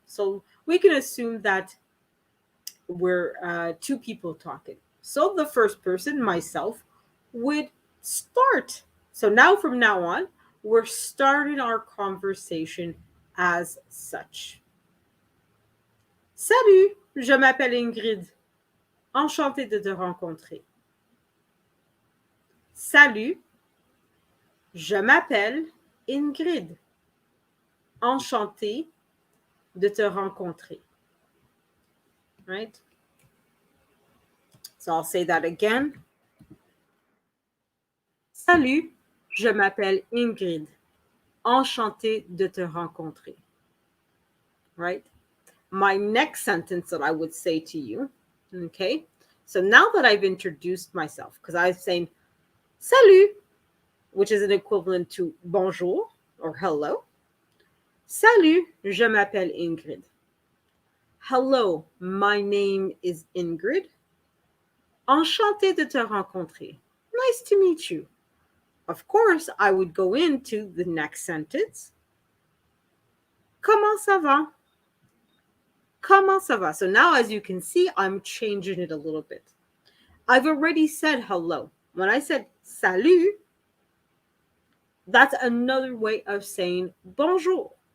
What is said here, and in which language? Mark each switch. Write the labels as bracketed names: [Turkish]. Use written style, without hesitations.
[English] So we can assume that we're 2 people talking. So the first person, myself, would start. So now from now on, we're starting our conversation as such. [French] Salut, je m'appelle Ingrid. Enchantée de te rencontrer. Salut, je m'appelle Ingrid. Enchantée de te rencontrer. Right? [English] So I'll say that again. [French] Salut, je m'appelle Ingrid. Enchantée de te rencontrer. [English] Right? My next sentence that I would say to you, okay? So now that I've introduced myself, because I'm saying salut, which is an equivalent to bonjour or hello. [French] Salut, je m'appelle Ingrid. [English] Hello, my name is Ingrid. [French] Enchantée de te rencontrer. [English] Nice to meet you. Of course, I would go into the next sentence. [French] Comment ça va? Comment ça va? [English] So now, as you can see, I'm changing it a little bit. I've already said hello. When I said salut, that's another way of saying bonjour.